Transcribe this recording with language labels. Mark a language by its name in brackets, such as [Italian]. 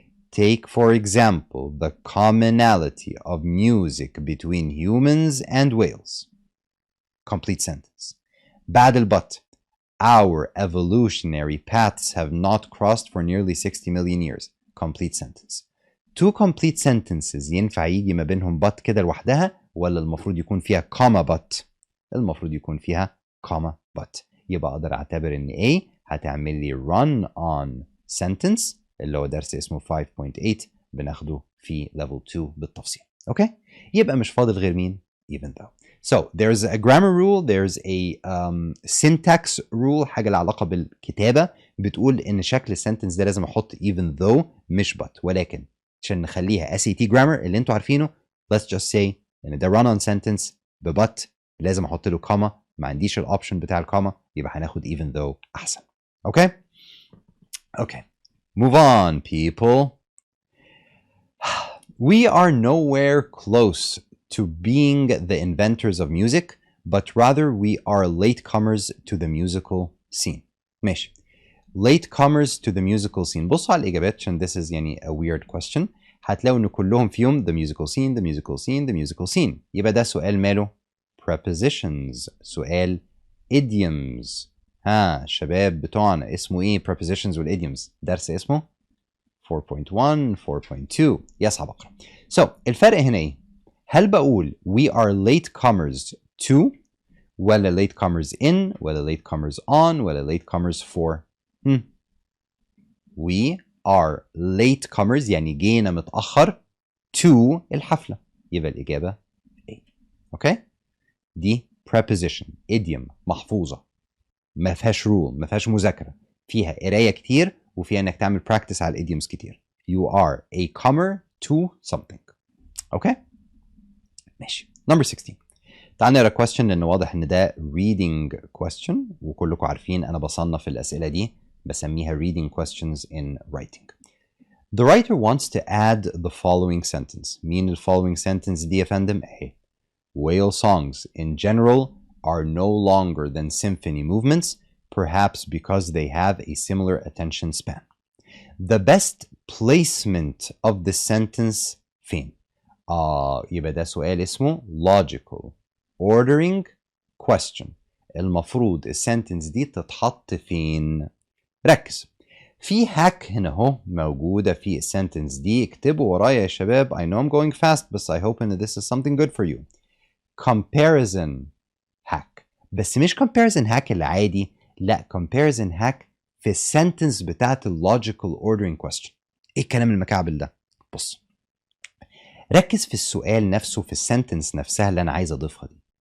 [English] Take for example the commonality of music between humans and whales. Complete sentence. بعد البut our evolutionary paths have not crossed for nearly 60 million years. Complete sentence. Two complete sentences [Arabic] ينفع يجي ما بينهم but كده لوحدها ولا المفروض يكون فيها comma but؟ المفروض يكون فيها comma but. يبقى أقدر أعتبر إن A هتعمل لي [English] run on sentence [Arabic] اللي هو درس اسمه 5.8 بناخده في level 2 بالتفصيل. أوكي؟ يبقى مش فاضل غير مين؟ even though. [English] So there's a grammar rule, there's a syntax rule، [Arabic] حاجة لها علاقة بالكتابة بتقول إن شكل السنتنس ده لازم أحط [English] even though [Arabic] مش but، ولكن عشان نخليها [English] SAT grammar [Arabic] اللي أنتوا عارفينه [English] let's just say [Arabic] إن ده [English] run on sentence but [Arabic] لازم أحط له comma، ما عنديش الأوبشن بتاع الكوما، يبقى هناخد even though أحسن. [English] Okay? Okay. Move on people. We are nowhere close to being the inventors of music, but rather we are latecomers to the musical scene. [Arabic] ماشي. [English] Latecomers to the musical scene. [Arabic] بصوا على الإجابات عشان [English] this is [Arabic] يعني [English] a weird question. [Arabic] هتلاقوا إن كلهم فيهم [English] the musical scene, the musical scene, the musical scene. [Arabic] يبقى ده سؤال ماله؟ Prepositions. سؤال idioms. ها شباب بتوعنا اسمه إيه prepositions والidioms؟ درس اسمه 4.1 4.2. يصعب أقرأ. [English] So [Arabic] الفرق هنا إيه؟ هل بقول [English] we are latecomers to ولا latecomers in ولا latecomers on ولا latecomers for؟ We are latecomers [Arabic] يعني جينا متأخر [English] to [Arabic] الحفلة، يبقى الإجابة [English] A. [Arabic] أوكي؟ دي [English] preposition idiom [Arabic] محفوظة ما فيهاش rule ما فيهاش مذاكرة، فيها قراية كتير وفيها إنك تعمل practice على الidioms كتير. [English] You are a comer to something. [Arabic] أوكي؟ ماشي. Number 16. تعال نقرا question لأن واضح إن ده [English] reading question [Arabic] وكلكم عارفين أنا بصنف الأسئلة دي بسميها [English] reading questions in writing. The writer wants to add the following sentence. [Arabic] مين ال [English] following sentence [Arabic] دي يا فندم؟ أهي. [English] Whale songs in general are no longer than symphony movements, perhaps because they have a similar attention span. The best placement of the sentence فين؟ [Arabic] يبقى ده سؤال اسمه [English] logical ordering question. [Arabic] المفروض السنتنس دي تتحط فين؟ ركز. في هاك هنا اهو موجودة في السنتنس دي، اكتبوا ورايا يا شباب. [English] I know I'm going fast بس I hope that this is something good for you. Comparison hack، بس مش comparison hack العادي، لا comparison hack [Arabic] في السنتنس بتاعت [English] logical ordering question. [Arabic] ايه الكلام المكعبل ده؟ بص ركز في السؤال نفسه في السنتنس نفسها اللي انا عايز اضيفها دي.